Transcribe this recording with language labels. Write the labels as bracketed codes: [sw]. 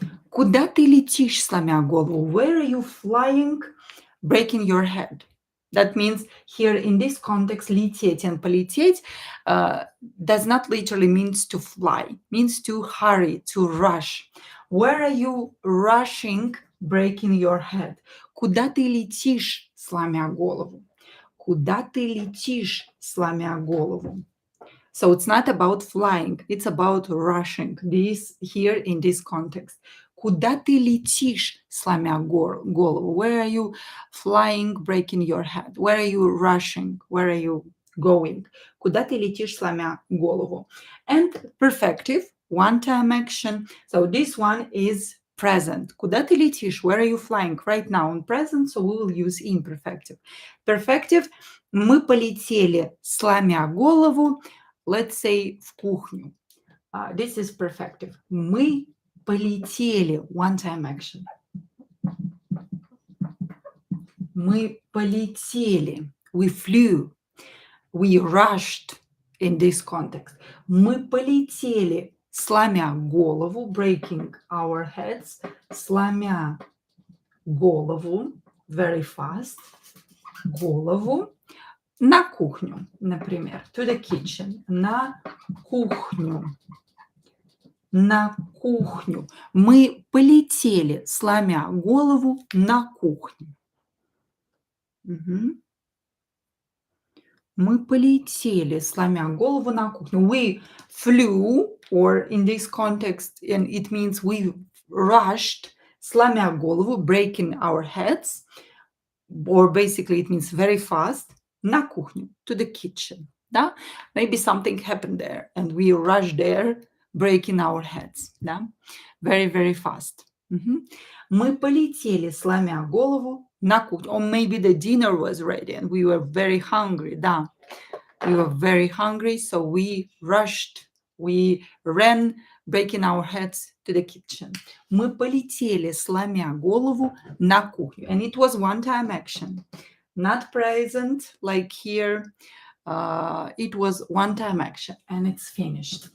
[ru] Куда ты летишь, сломя голову? [en] Where are you flying, breaking your head? That means here in this context, лететь and полететь does not literally means to fly, means to hurry, to rush. Where are you rushing, breaking your head? [ru] Куда ты летишь, сломя голову? Куда ты летишь, сломя голову? [en] So it's not about flying, it's about rushing. This here in this context. [ru] Куда ты летишь, сломя голову? [en] Where are you flying, breaking your head? Where are you rushing? Where are you going? [ru] Куда ты летишь, сломя голову? [en] And perfective, one-time action. So this one is present. [ru] Куда ты летишь? [en] Where are you flying? Right now in present, so we will use imperfective. Perfective. [ru] Мы полетели, сломя голову, [en] let's say, [ru] в кухню. [en] This is perfective. [ru] Мы полетели, [en] one-time action. [ru] Мы полетели, [en] we flew, we rushed in this context. [ru] Мы полетели, сломя голову, [en] breaking our heads, [ru] сломя голову, [en] very fast, [ru] голову, на кухню, например, [en] to the kitchen, [ru] на кухню. На кухню. Мы полетели, сломя голову, на кухню. Мгм. Мы полетели, сломя голову, на кухню. [en] We flew, or in this context, and it means we rushed, [ru] сломя голову, [en] breaking our heads, or basically it means very fast, [ru] на кухню, [en] to the kitchen. [ru] Да? [en] Maybe something happened there, and we rushed there, breaking our heads. Да? Very, very fast. Мгм. [ru] Мы полетели, сломя голову, на кухню. [en] Or maybe the dinner was ready, and we were very hungry. [ru] Да. [en] We were very hungry, so we rushed, we ran, breaking our heads to the kitchen. [ru] Мы полетели, сломя голову, на кухню. [en] And it was one-time action. Not present, like here. It was one-time action, and it's finished.